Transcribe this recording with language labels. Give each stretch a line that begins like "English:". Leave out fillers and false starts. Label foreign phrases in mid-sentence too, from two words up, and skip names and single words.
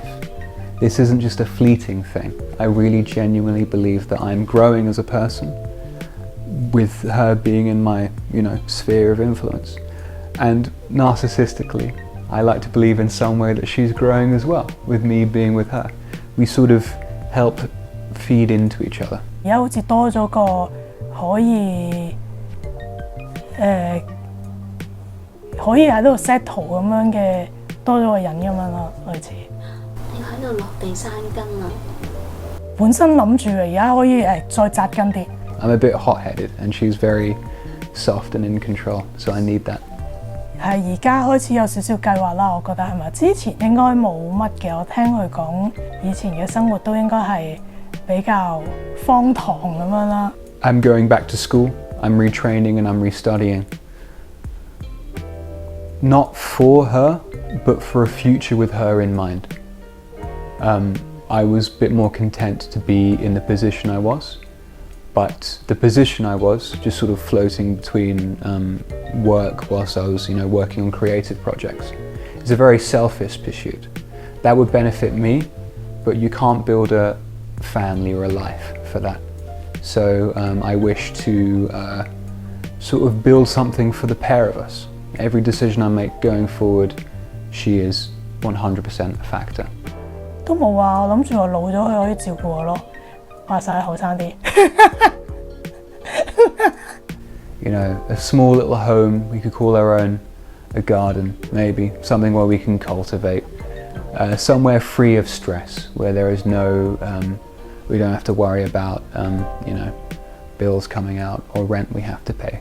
English: This isn't just a fleeting thing. I really genuinely believe that I'm growing as a person with her being in my, sphere of influence. And narcissistically, I like to believe in some way that she's growing as well, with me being with her. We sort of help feed into each other.
Cantonese: 而家好似多咗個可以喺度 settle 咁樣嘅，多咗個人咁樣咯，類似。你喺度落地生根啊！本身諗住而家可以再紮根啲。
English: I'm a bit hot-headed, and she's very soft and in control, so I need that.
Cantonese: 係而家開始有少少計劃啦，我覺得係咪？之前應該冇乜嘅，我聽佢講以前嘅生活都應該係比較荒唐咁樣啦。
English: I'm going back to school, I'm retraining and I'm restudying. Not for her, but for a future with her in mind. I was a bit more content to be in the position I was, but the position I was just sort of floating between work whilst I was, working on creative projects. It's a very selfish pursuit. That would benefit me, but you can't build a family or a life for that. So I wish to sort of build something for the pair of us. Every decision I make going forward, she is 100% a factor.
Cantonese: 都冇啊，我諗住我老咗佢可以照顧我咯，話晒後生啲。
English: A small little home we could call our own, a garden maybe, something where we can cultivate, somewhere free of stress, where there is no, we don't have to worry about, bills coming out or rent we have to pay.